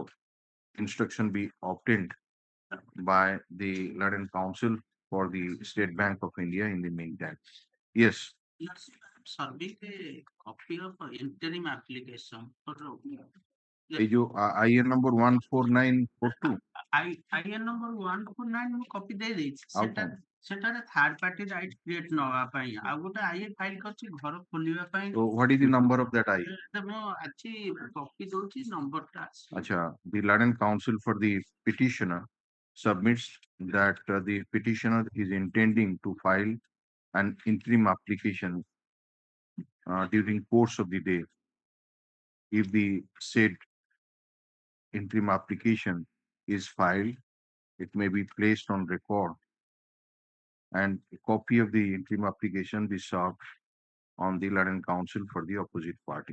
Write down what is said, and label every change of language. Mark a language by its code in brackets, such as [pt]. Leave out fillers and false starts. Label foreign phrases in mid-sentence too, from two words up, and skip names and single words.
[en] Instruction be obtained by the Learned Counsel for the State Bank of India in the meantime. Yes. Yes, I'm serving a copy of interim application for IN number 14942. IN number 149 [or] ମୁଁ କପି ଦେଇ ଦେଇଛି ସେଟାରେ [en] third party right create [or] ନବା ପାଇଁ ଆଉ ଗୋଟେ ଆଇ ଫାଇଲ କରିଛି ଘର ଖୋଲିବା ପାଇଁ [en] So what is the number of that I? [or] ମୁଁ ଆଜି କପି ଦଉଛି ନମ୍ବରଟା [en] Acha, the Learned Counsel for the petitioner submits that the petitioner is intending to file an interim application during course of the day. If the said interim application is filed, it may be placed on record and a copy of the interim application be served on the Learned Counsel for the opposite party.